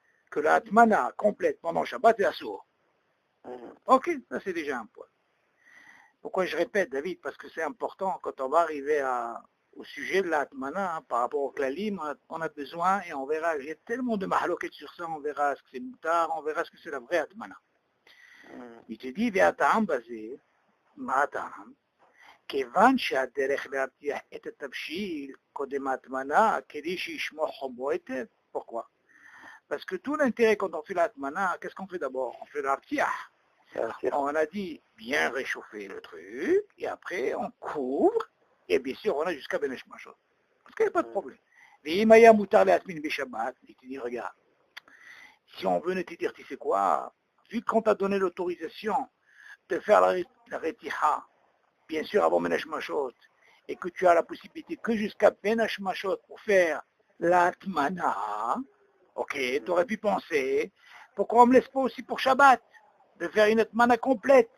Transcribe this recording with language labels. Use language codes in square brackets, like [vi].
[fr] Que la atmana complète pendant Shabbat est assour. Ok, ça c'est déjà un point. Pourquoi je répète, David? Parce que c'est important quand on va arriver au sujet de la atmana, par rapport au klalim, on a besoin, et on verra, il y a tellement de mahaloket sur ça, on verra ce que c'est moutar, on verra ce que c'est la vraie atmana. Il te dit, [he] ve'ata'am bazeh, ma'ata'am, כיוון שהדרך להרתיח את התבשיל קודם ההטמנה, כדי שישמור חומו היטב. [fr] Pourquoi? Parce que tout l'intérêt quand on fait l'atmana, qu'est-ce qu'on fait d'abord? On fait l'artiah. On a dit bien réchauffer le truc, et après on couvre, et bien sûr on a jusqu'à Benesh Mashot. Parce qu'il n'y a pas de problème. [he] Ve'imaya mutar le'atmin b'Shabbat, [fr] il te dit, regarde, si on venait te dire, tu sais quoi, vu qu'on t'a donné l'autorisation de faire la retiha, bien sûr avant Benesh Mashot, et que tu as la possibilité que jusqu'à Benesh Mashot pour faire l'atmana, ok, tu aurais pu penser, pourquoi on ne me laisse pas aussi pour Shabbat, de faire une atmana complète?